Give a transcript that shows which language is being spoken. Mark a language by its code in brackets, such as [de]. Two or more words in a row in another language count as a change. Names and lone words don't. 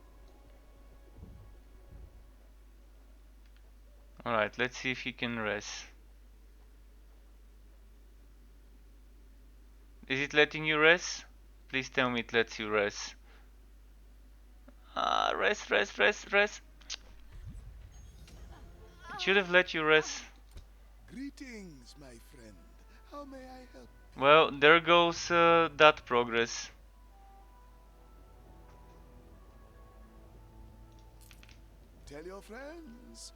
[en] Alright, let's see if he can res. Is it letting you res? Please tell me it lets you res. Ah, res, res, res, res. It should have let you res. Greetings, my friend. How may I help? Well, there goes that progress. Tell your friends.